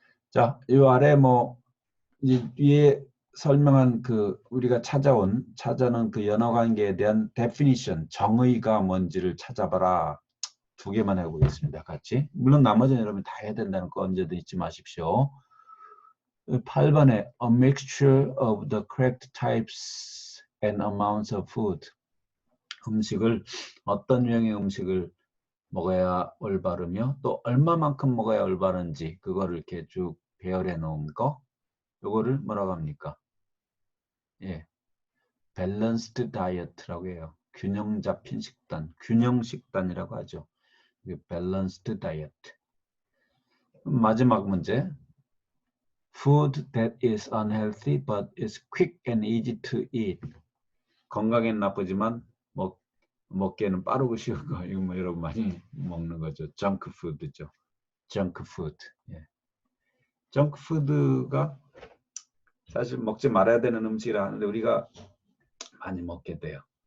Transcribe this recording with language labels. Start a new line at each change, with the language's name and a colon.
Korean: 자, 이 아래 위에 설명한 우리가 찾아놓은 그 연어관계에 대한 definition, 정의가 뭔지를 찾아봐라. 2개만 해보겠습니다. 같이. 물론 나머지는 여러분 다 해야 된다는 거 언제든 잊지 마십시오. 8번에
English: a mixture of the correct types and amounts of food.
Korean: 음식을 어떤 유형의 음식을 먹어야 올바르며 또 얼마만큼 먹어야 올바른지 그거를 이렇게 쭉 배열해 놓은 거 요거를 뭐라고 합니까? 예, 밸런스드 다이어트라고 해요. 균형 잡힌 식단, 균형 식단이라고 하죠. 밸런스드 다이어트. 마지막 문제.
English: Food that is unhealthy but is quick and easy to eat.
Korean: 건강엔 나쁘지만 먹기에는 빠르고 쉬운 거. 이거 뭐 여러분 많이 먹는 거죠. 정크푸드죠. 정크푸드. 예. 정크푸드가 사실 먹지 말아야 되는 음식이라 하는데 우리가 많이 먹게 돼요.